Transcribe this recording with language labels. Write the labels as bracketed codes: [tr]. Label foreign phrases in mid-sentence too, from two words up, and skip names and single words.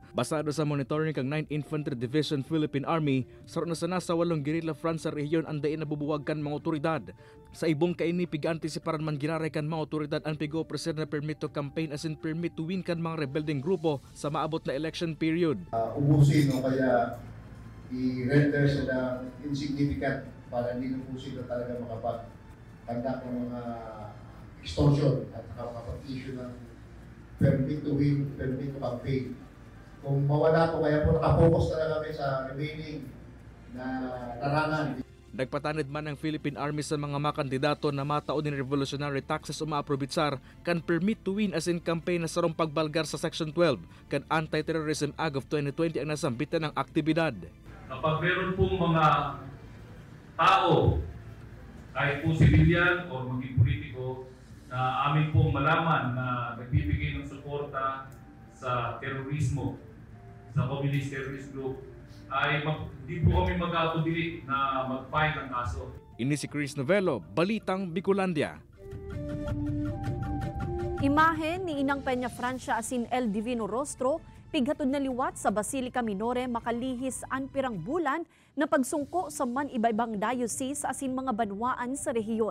[bik] Basado sa monitoring kang 9th Infantry Division Philippine Army, saro na sana sa 8 guerrilla front sa rehiyon ang dain nabubuwag kan mga otoridad. Sa ibong kaini pig-antisiparan man giraray kan mga otoridad ang pigo-presir na [en] permit to campaign [bik] asin [en] permit to win [bik] kan mga rebelding grupo sa maabot na [en] election period. [tl] Ubusin o kaya i-render sila insignificant para hindi na po sila talaga makapag-conduct ng mga extortion at makapag-issue ng [en] permit to win, permit to campaign. [tl] Kung mawala po, kaya po nakapokus talaga kami sa remaining na larangan. [bik] Nagpatanid man ang Philippine Army sa mga makandidato na matao din [en] revolutionary taxes [bik] o maaprobitsar kan [en] permit to win as in campaign [bik] na sarong pagbalgar sa Section 12 kan Anti-Terrorism Act of 2020 ang nasambitan ng aktibidad. [tl] Kapag meron pong mga tao, kahit po sibilyan o maging politiko, na amin pong malaman na nagbibigay ng suporta sa terorismo, sa [en] communist terrorist group, [tl] ay di po kami mag-aatubili na mag-file ng kaso. [bik] Ini si Chris Novello, Balitang Bicolandia. Imahe ni Inang Peña Francia asin El Divino Rostro, pighatod na liwat sa Basilica Minore makalihis an pirang bulan na pagsungko sa man iba-ibang diocese asin mga banwaan sa rehiyon.